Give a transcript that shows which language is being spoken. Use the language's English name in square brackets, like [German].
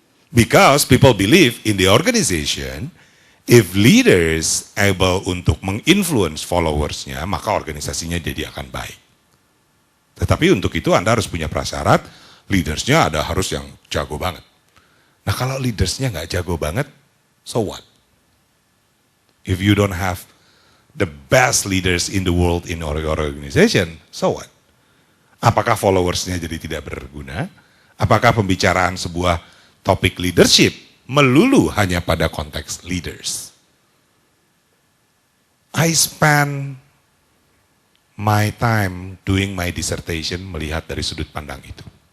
[English] Because people believe in the organization, if leaders able [Indonesian] untuk menginfluence followersnya, maka organisasinya jadi akan baik. Tetapi untuk itu Anda harus punya prasyarat, leadersnya ada harus yang jago banget. Nah kalau leadersnya nggak jago banget, [English] so what? If you don't have the best leaders in the world in your organization, so what? [Indonesian] Apakah followersnya jadi tidak berguna? Apakah pembicaraan sebuah topik leadership melulu hanya pada konteks leaders? [English] I spend my time doing my dissertation [Indonesian] melihat dari sudut pandang itu.